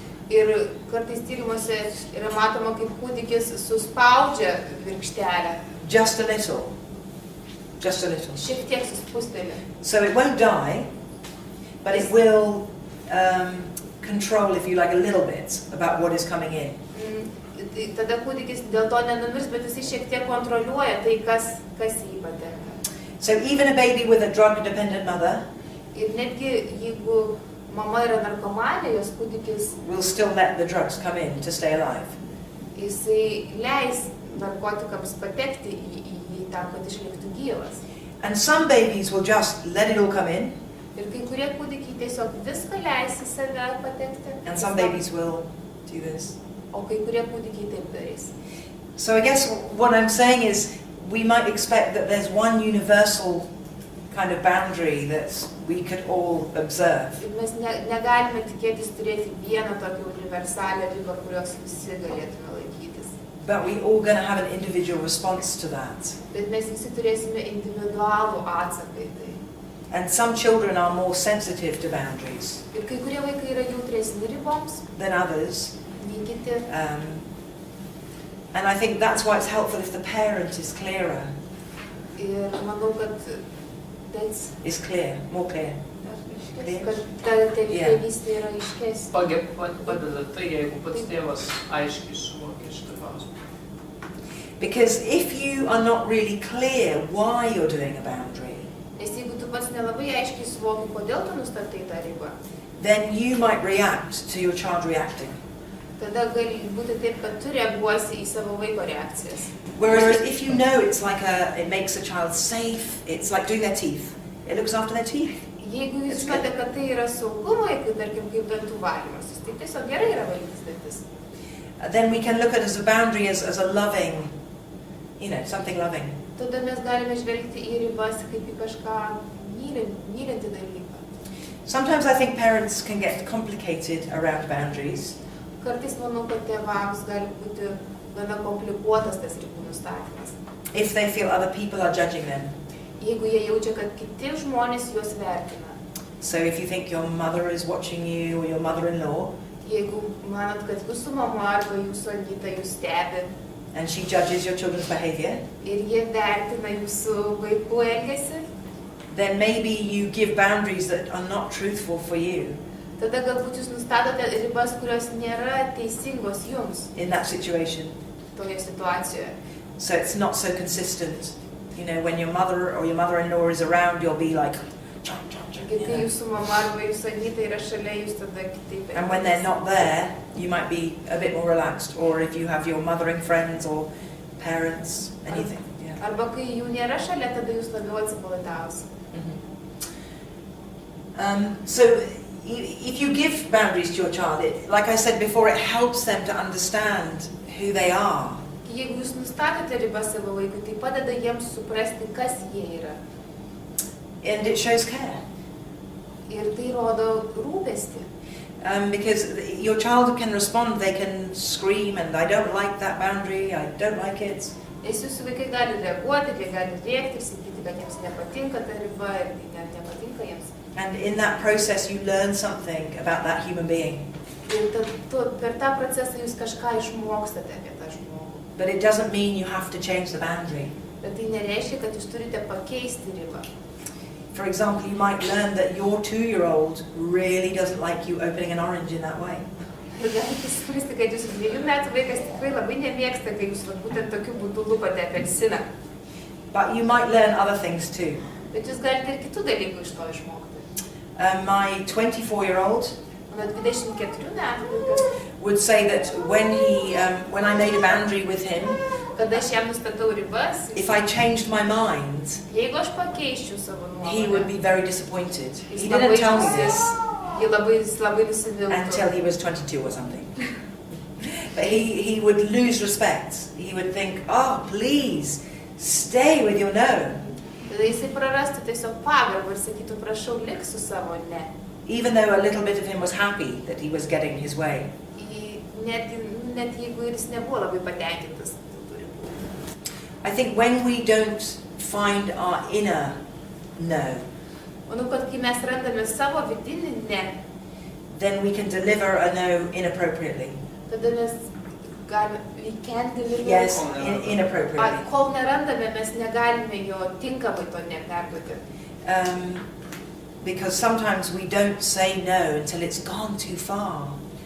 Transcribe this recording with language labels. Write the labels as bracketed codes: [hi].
[lt] Ir kartais tyrimuose yra matoma, kaip kūdikis suspaudžia virkštelę. [en] Just a little. Just a little. [lt] Šiek tiek suspusteli. [en] So it won't die, but it will control, if you like, a little bit about what is coming in. [lt] Tada kūdikis dėl to nenumirs, bet jis šiek tiek kontroliuoja tai, kas į jį patenka. [en] So even a baby with a drug-dependent mother [lt] Ir netgi jeigu mama yra narkomanė, jos kūdikis [en] will still let the drugs come in to stay alive. [lt] Jisai leis narkotikams patekti į tam, kad išliktų gyvas. [en] And some babies will just let it all come in, [lt] Ir kai kurie kūdikiai tiesiog viską leis į save patekti. [en] and some babies will do this. [lt] O kai kurie kūdikiai taip darys. [en] So I guess what I'm saying is we might expect that there's one universal kind of boundary that we could all observe. [lt] Ir mes negalime tikėtis turėti vieną tokią universalią ribą, kurios visi galėtume laikytis. [en] But we're all going to have an individual response to that. [lt] Bet mes visi turėsime individualų atsaką į tai. [en] And some children are more sensitive to boundaries [lt] Ir kai kurie vaikai yra jautresni riboms, [en] than others. [lt] nei kiti. [en] And I think that's why it's helpful if the parent is clearer, [lt] Ir manau, kad [en] that's is clear, more clear. [lt] kad ta tėvystė yra aiškesnė. Padeda tai, jeigu pats tėvas aiškiai suvokia šitą klausimą. [en] Because if you are not really clear why you're doing a boundary, [lt] Nes jeigu tu pats nelabai aiškiai suvoki, kodėl tu nustatai tą ribą, [en] then you might react to your child reacting. [lt] tada gali būti taip, kad tu reaguosi į savo vaiko reakcijas. [en] Whereas if you know it's like it makes a child safe, it's like doing their teeth. It looks after their teeth. [lt] Jeigu jūs žinote, kad tai yra saugu vaikui, tarkim, kaip dantų valymasis, tai tiesiog gerai yra valytis dantis. [en] Then we can look at it as a boundary, as a loving, something loving. [lt] Tada mes galime žvelgti į ribas kaip į kažką mylintį dalyką. [en] Sometimes I think parents can get complicated around boundaries. [lt] Kartais manau, kad tėvams gali būti gana komplikuotas tas ribų nustatymas. [en] If they feel other people are judging them. [lt] Jeigu jie jaučia, kad kiti žmonės juos vertina. [en] So if you think your mother is watching you or your mother-in-law, [lt] Jeigu manot, kad jūsų mama arba jūsų anyta jūs stebi [en] and she judges your children's behavior, [lt] ir jie vertina jūsų vaikų elgesį, [en] then maybe you give boundaries that are not truthful for you [lt] tada galbūt jūs nustatote ribas, kurios nėra teisingos jums [en] in that situation. [lt] toje situacijoje. [en] So it's not so consistent. When your mother or your mother-in-law is around, you'll be like, chomp, chomp, chomp, [lt] Kai jūsų mama arba jūsų anyta yra šalia, jūs tada kitaip. [en] And when they're not there, you might be a bit more relaxed. Or if you have your mothering friends or parents, anything. Yeah. [lt] Arba kai jų nėra šalia, tada jūs labiau atsipalaidavus. [en] So if you give boundaries to your child, like I said before, it helps them to understand who they are. [lt] Jeigu jūs nustatote ribas savo vaikui, tai padeda jiems suprasti, kas jie yra. [en] And it shows care. [lt] Ir tai rodo rūpestį. [en] Because your child can respond, they can scream, and I don't like that boundary, I don't like it. [lt] Nes jūsų vaikai gali reaguoti, jie gali rėkti ir sakyti, kad jiems nepatinka ta riba ir tai nepatinka jiems. [en] And in that process you learn something about that human being. [lt] Ir per tą procesą jūs kažką išmokstate apie tą žmogų. [en] But it doesn't mean you have to change the boundary. [lt] Bet tai nereiškia, kad jūs turite pakeisti ribą. [en] For example, you might learn that your 2-year-old really doesn't like you opening an orange in that way. [lt] Ir galite suprasti, kad jūsų 2 metų vaikas tikrai labai nemėgsta, kai jūs būtent tokiu būdu lupate apelsiną. [en] But you might learn other things too. [lt] Bet jūs galite ir kitų dalykų iš to išmokti. [en] My 24-year-old [lt] Mano 24 metų vaikas, [en] would say that when I made a boundary with him, [lt] kada aš jam nustatau ribas, [en] if I changed my mind, [lt] jeigu aš pakeiščiau savo [en] he would [lt] nuomonę, [en] be very disappointed. [lt] jis [en] He [lt] labai [en] didn't tell me this. [lt] Ji labai nusiviltų. [en] until he was 22 or something. But he would lose respect. He would think, oh, please, stay with your no. [lt] Tada jisai prarastų tiesiog pagarbą ir sakytų, prašau, lik su savo ne. [en] Even though a little bit of him was happy that he was getting his way. [lt] Net jeigu jis nebuvo labai patenkintas. [en] I think when we don't find our inner no, [lt] Manau, kad kai mes randame savo vidinį ne, [en] then we can deliver a no inappropriately. [lt] tada mes galime, [en] we can deliver. Yes, inappropriately. [lt] Kol nerandame, mes negalime jo tinkamai to neperduoti. [en] Because sometimes we don't say no until it's gone too far.